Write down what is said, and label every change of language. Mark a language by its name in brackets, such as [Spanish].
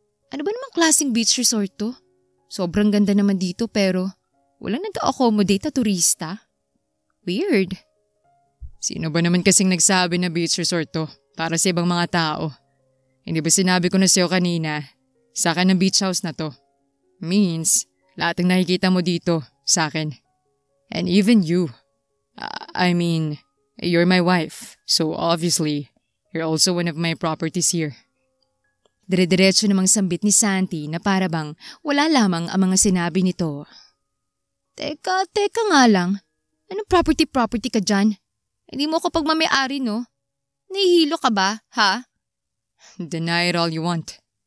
[Filipino] Ano ba namang klaseng beach resort to? Sobrang ganda naman dito pero walang nag-accommodate na turista. Weird. Sino ba naman kasing nagsabi na beach resort to para sa ibang mga tao? Hindi ba sinabi ko na sa'yo kanina, sa akin ang beach house na to? Means, lahat ng nakikita mo dito, sa akin. [English] And even you. I mean, you're my wife, so obviously, you're also one of my properties here. [Filipino] Dire-diretso namang sambit ni Santi na para bang wala lamang ang mga sinabi nito. Teka nga lang. Anong property ka dyan? Hindi mo ako pagmamayari, no? Nahihilo ka ba, ha? [English] Deny it all you want.